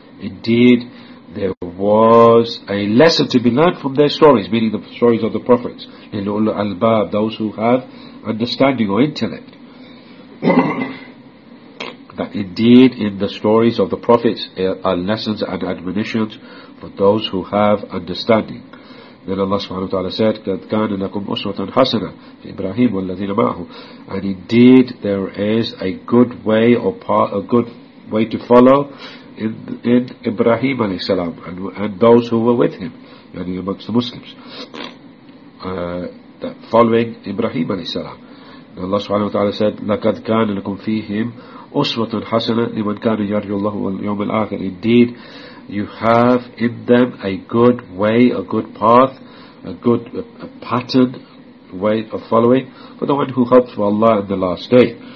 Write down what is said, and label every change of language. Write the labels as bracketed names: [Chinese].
[English] Indeed, there was a lesson to be learned from their stories, meaning the stories of the prophets, in ul al-bab, those who have understanding or intellect. That indeed in the stories of the prophets are lessons and admonitions for those who have understanding. Then Allah subhanahu wa ta'ala said, [Arabic] قَدْ كَانَ لَكُمْ أُسْوَةً حَسَنَةً فِي إِبْرَاهِيمُ وَالَّذِينَ مَعَهُ. [English] And indeed there is a good way or a good way to follow in Ibrahim alayhi salam and those who were with him, yani amongst the Muslims. That following Ibrahim alayhi salam. Allah subhanahu wa ta'ala said, [Arabic] لَقَدْ كَانَ لَكُمْ فِيهِمْ أُسْوَةٌ حَسَنَةٌ لِمَنْ كَانَ يَرْجُ اللَّهُ وَالْيَوْمَ الْآخِرِ. [English] Indeed, you have in them a good way, a good path, a good pattern, way of following, for the one who hopes for Allah in the last day.